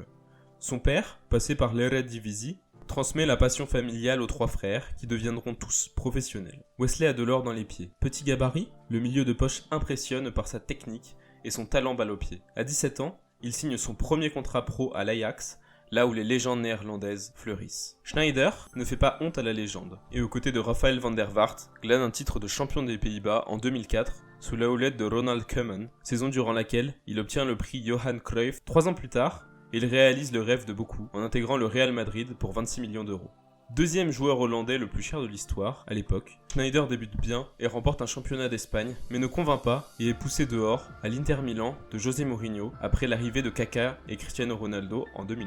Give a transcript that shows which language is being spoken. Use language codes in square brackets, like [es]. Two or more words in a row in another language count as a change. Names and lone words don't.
[fr] Son père, passé par l'Eredivisie, transmet la passion familiale aux 3 frères qui deviendront tous professionnels. Wesley a de l'or dans les pieds. Petit gabarit, le milieu de poche impressionne par sa technique et son talent balle au pied. À 17 ans, il signe son premier contrat pro à l'Ajax, là où les légendes néerlandaises fleurissent. Sneijder ne fait pas honte à la légende, et aux côtés de Raphaël van der Vaart, glane un titre de champion des Pays-Bas en 2004, sous la houlette de Ronald Koeman, saison durant laquelle il obtient le prix Johan Cruyff. 3 ans plus tard, il réalise le rêve de beaucoup en intégrant le Real Madrid pour 26 millions d'euros. Deuxième joueur hollandais le plus cher de l'histoire, à l'époque, Sneijder débute bien et remporte un championnat d'Espagne, mais ne convainc pas et est poussé dehors à l'Inter Milan de José Mourinho après l'arrivée de Kaka et Cristiano Ronaldo en 2009.